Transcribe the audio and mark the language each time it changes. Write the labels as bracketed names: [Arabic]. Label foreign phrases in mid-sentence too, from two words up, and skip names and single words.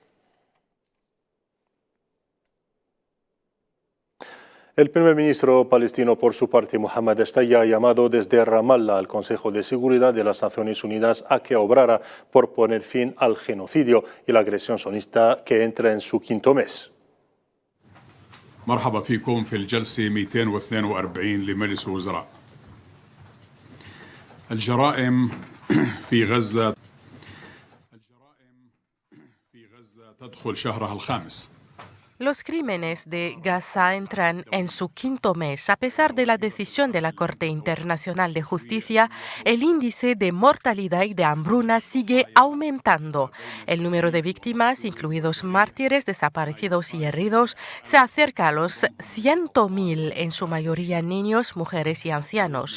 [Spanish] El primer ministro palestino, por su parte, Mohamed Shtayyeh, ha llamado desde Ramallah al Consejo de Seguridad de las Naciones Unidas a que obrara por poner fin al genocidio y la agresión sionista que entra en su 5º mes. [Arabic] مرحبا فيكم في الجلسة 242 لمجلس الوزراء. الجرائم في غزة تدخل شهرها الخامس. [Spanish] Los crímenes de Gaza entran en su 5º mes. A pesar de la decisión de la Corte Internacional de Justicia, el índice de mortalidad y de hambruna sigue aumentando. El número de víctimas, incluidos mártires, desaparecidos y heridos, se acerca a los 100.000, en su mayoría niños, mujeres y ancianos.